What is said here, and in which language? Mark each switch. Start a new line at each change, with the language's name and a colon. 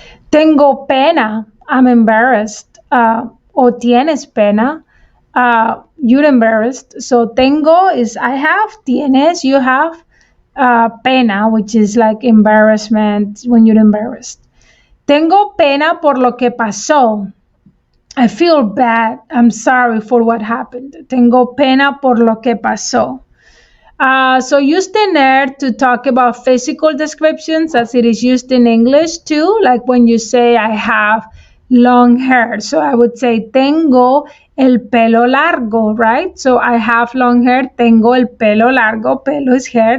Spanish: Tengo pena.
English: I'm embarrassed.
Spanish: O tienes pena.
English: You're embarrassed. So tengo is I have. Tienes, you have. Pena, which is like embarrassment when you're embarrassed.
Spanish: Tengo pena por lo que pasó.
English: I feel bad. I'm sorry for what happened.
Spanish: Tengo pena por lo que pasó.
English: So use tener to talk about physical descriptions as it is used in English too, like when you say I have long hair. So I would say
Spanish: tengo el pelo largo,
English: right? So I have long hair.
Spanish: Tengo el pelo largo.
English: Pelo is hair.